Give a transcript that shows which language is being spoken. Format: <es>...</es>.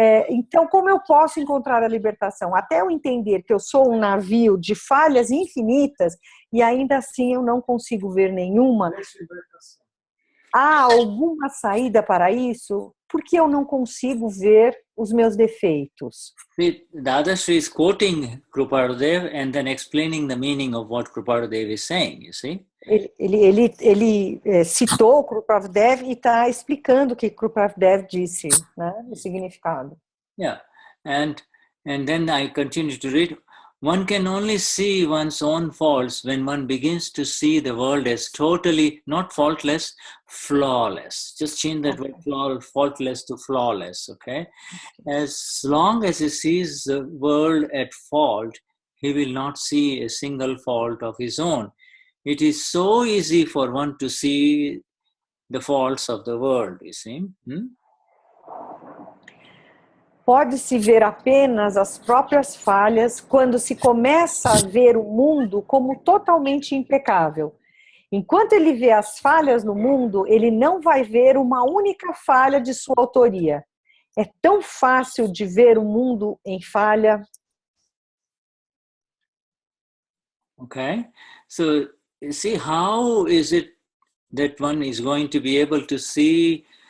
<pt>Então, como eu posso encontrar a libertação? Até eu entender que eu sou um navio de falhas infinitas e ainda assim eu não consigo ver nenhuma. Há alguma saída para isso? Porque eu não consigo ver os meus defeitos.</pt> <en>Dadashri is quoting Kripaludev and then explaining the meaning of what Kripaludev is saying, you see?</en> <pt>Ele citou Kripaludev e está explicando o que Kripaludev disse, né? O significado.</pt> <en>Yeah, and then I continue to read. one can only see one's own faults when one begins to see the world as totally, not faultless, flawless. Just change that word faultless to flawless, okay? As long as he sees the world at fault, he will not see a single fault of his own. It is so easy for one to see the faults of the world, you see.</en> <pt>Pode-se ver apenas as próprias falhas quando se começa a ver o mundo como totalmente impecável. Enquanto ele vê as falhas no mundo, ele não vai ver uma única falha de sua autoria. É tão fácil de ver o mundo em falha.</pt> <en>Okay, so you see, how is it that one is going to be able to see?</en>